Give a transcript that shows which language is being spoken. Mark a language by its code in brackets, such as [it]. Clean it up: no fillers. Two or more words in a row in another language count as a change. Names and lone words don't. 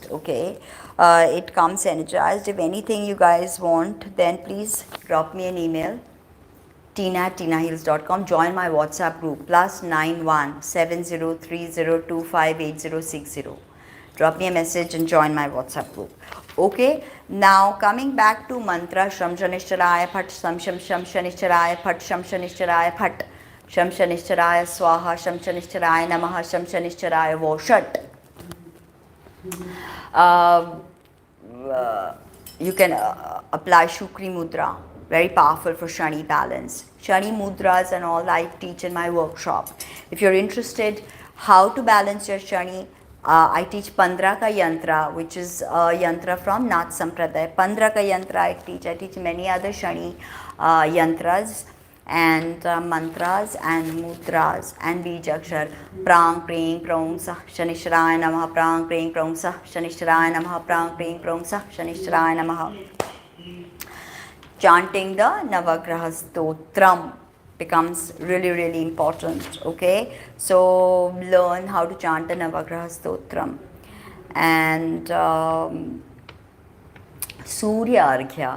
[en] Okay, it comes energized. If anything you guys want, then please drop me an email. tina@tinahills.com. Join my WhatsApp group +917030258060. Drop me a message and join my WhatsApp group. Okay, now coming back to mantra [sa] Sham Shanishcharaya Phat Sham Sham Sham Shanishcharaya Phat Sham Shanishcharaya Phat Sham Shanishcharaya Swaha Sham Shanishcharaya Namaha Sham Shanishcharaya Voshat. [en] You can apply Shukri Mudra. Very powerful for Shani balance. Shani mudras and all I teach in my workshop. If you're interested how to balance your Shani, I teach [hi] Pandra ka yantra, [en] which is a yantra from Nath Sampradaya. [hi] Pandra ka yantra [en] I teach many other Shani yantras and mantras and mudras and bijakshar. [sa] Prang prang prong sah Shanishwaraya namaha, prang prang prong sah Shanishwaraya namaha, prang prang prong sah Shanishwaraya namaha. [en] Chanting the Navagraha Stotram becomes really, really important. Okay, so learn how to chant a Navagraha Stotram. And Surya Arghya.